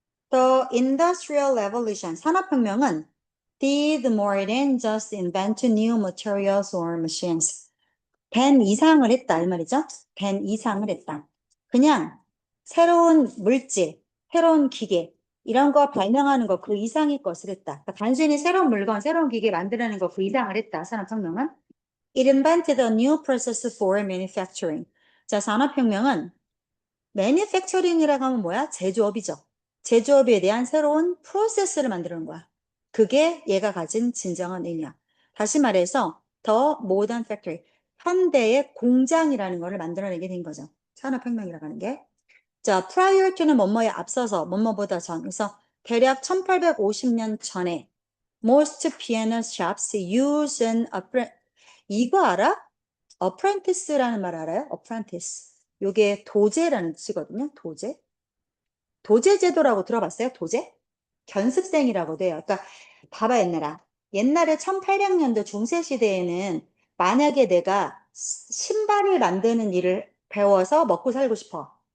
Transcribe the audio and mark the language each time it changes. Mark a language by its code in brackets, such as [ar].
[en] The Industrial Revolution, [ko] 산업혁명은 [en] did more than just invent new materials or machines. [ko] than 이상을 했다, 이 말이죠. than 이상을 했다. 그냥 새로운 물질, 새로운 기계, 이런 거 발명하는 거 그 이상의 것을 했다. 그러니까 단순히 새로운 물건, 새로운 기계 만드는 거 그 이상을 했다, 산업혁명은. [en] It invented a new process for manufacturing. [ko] 자, 산업혁명은 manufacturing이라고 하면 뭐야? 제조업이죠. 제조업에 대한 새로운 프로세스를 만드는 거야. 그게 얘가 가진 진정한 의미야. 다시 말해서 더 [en] modern factory, [ko] 현대의 공장이라는 거를 만들어내게 된 거죠. 산업혁명이라고 하는 게. 자, prior to는 뭐뭐에 앞서서, 뭐뭐보다 전. 그래서 대략 1850년 전에 [en] most piano shops use an apprentice. [ko] 이거 알아? apprentice라는 말 알아요? apprentice. 요게 도제라는 뜻이거든요. 도제. 도제 제도라고 들어봤어요? 도제? 견습생이라고 돼요. 그러니까 봐봐 옛날에 1800년도 중세 시대에는 만약에 내가 신발을 만드는 일을 배워서 먹고 살고 싶어.